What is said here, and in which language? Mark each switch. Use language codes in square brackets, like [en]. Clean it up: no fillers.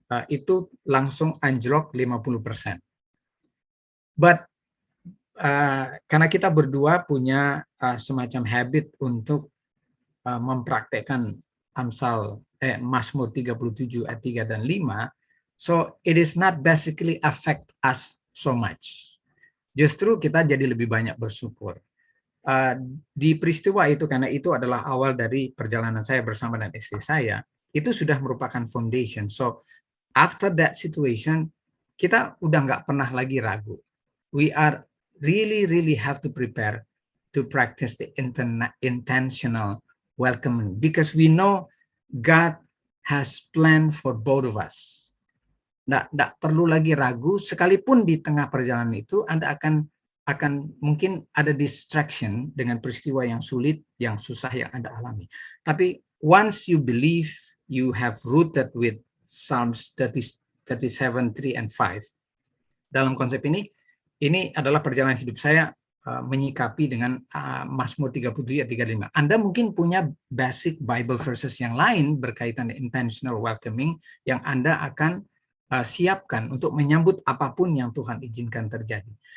[id] itu langsung anjlok 50%. But karena kita berdua punya semacam habit untuk mempraktekkan Mazmur 37 ayat 3 dan 5, [en] so it is not basically affect us so much. [id] Justru kita jadi lebih banyak bersyukur. Di peristiwa itu, karena itu adalah awal dari perjalanan saya bersama dengan istri saya, itu sudah merupakan foundation. [en] So after that situation, [id] kita udah nggak pernah lagi ragu. [en] We are really have to prepare to practice the intentional welcoming, because we know God has planned for both of us. [id] Nggak perlu lagi ragu, sekalipun di tengah perjalanan itu Anda akan mungkin ada distraction dengan peristiwa yang sulit, yang susah yang Anda alami. [en] Tapi once you believe, you have rooted with Psalms 37, 3 and 5. [id] Dalam konsep ini adalah perjalanan hidup saya menyikapi dengan Mazmur 37 ayat 3-5. Anda mungkin punya basic Bible verses yang lain berkaitan dengan intentional welcoming yang Anda akan siapkan untuk menyambut apapun yang Tuhan izinkan terjadi.